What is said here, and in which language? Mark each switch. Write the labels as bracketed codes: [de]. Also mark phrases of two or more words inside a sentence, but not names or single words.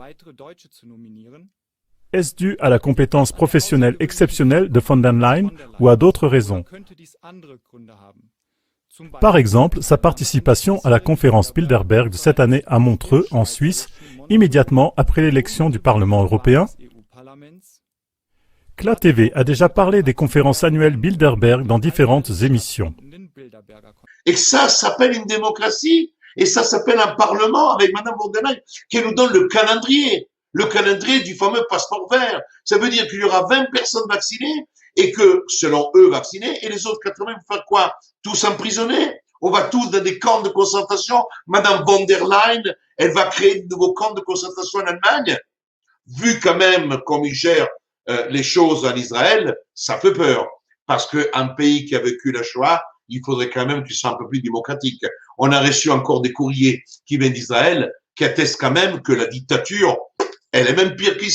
[fr] Est-ce dû à la compétence professionnelle exceptionnelle de von der Leyen ou à d'autres raisons? Par exemple, sa participation à la conférence Bilderberg de cette année à Montreux, en Suisse, immédiatement après l'élection du Parlement européen. CLA TV a déjà parlé des conférences annuelles Bilderberg dans différentes émissions. Et ça s'appelle une démocratie, et ça s'appelle un parlement avec Madame von der Leyen qui nous donne le calendrier du fameux passeport vert. Ça veut dire qu'il y aura 20 personnes vaccinées et que, selon eux, vaccinées, et les autres 80 vont faire quoi? Tous emprisonnés? On va tous dans des camps de concentration. Madame von der Leyen, elle va créer de nouveaux camps de concentration en Allemagne. Vu quand même comme ils gèrent les choses en Israël, ça fait peur. Parce qu'un pays qui a vécu la Shoah, il faudrait quand même qu'il soit un peu plus démocratique. On a reçu encore des courriers qui viennent d'Israël qui attestent quand même que la dictature, elle est même pire qu'ici.